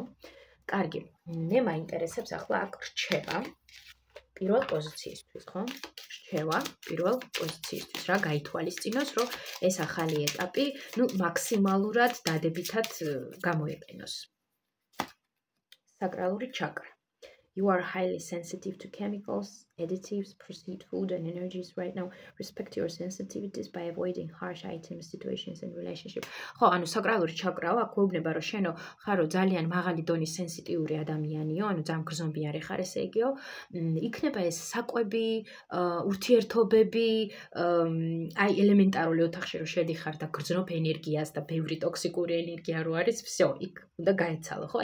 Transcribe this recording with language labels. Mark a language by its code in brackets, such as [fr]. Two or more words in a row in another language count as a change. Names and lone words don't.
[ka] კარგი, მე მაინტერესებს ახლა აქ რჩევა პირველ პოზიციისთვის, ხო? რჩევა პირველ პოზიციისთვის, რა გაითვალისწინოს, რომ ეს ახალი ეტაპი, მაქსიმალურად დადებითად გამოიყენოს. საკრალური ჩაკრა. [en] You are highly sensitive to chemicals additives, processed food and energies right now. Respect your sensitivities by avoiding harsh items, situations and relationships. [ka] ხო, ანუ საკრალური ჩაკრავა გვეუბნება, რომ შენო ხარო ძალიან მაღალი დონის სენსიტიური ადამიანიო, ანუ ძალიან გრძნობიარე ხარ, ესე იგიო, იქნება ეს საკვები, ურთიერთობები, აი ელემენტარული ოთახში რომ შედიხარ და გრძნობ ენერგიას და ბევრი ტოქსიკური ენერგია რო არის, всё, იქ უნდა გაეცალო, ხო?